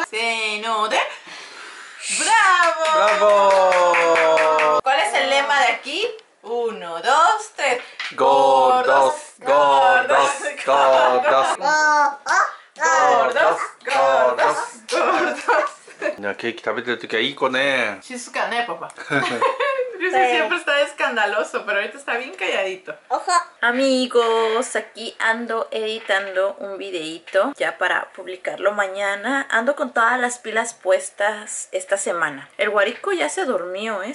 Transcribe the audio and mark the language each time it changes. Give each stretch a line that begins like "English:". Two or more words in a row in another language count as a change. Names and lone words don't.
Spanish: ¡Seno de! ¡Bravo! ¡Bravo! ¿Cuál es el lema de aquí? 1, 2, 3. Gordos, gordos, gordos. Gordos, gordos, gordos.
Japanese: みんなケーキ食べてるときはいい子ね。
Spanish: Shizuka, ¿eh, papá? Yo sé, siempre está escandaloso, pero ahorita está bien calladito. Amigos, aquí ando editando un videito ya para publicarlo mañana. Ando con todas las pilas puestas esta semana. El Guarico ya se durmió, ¿eh?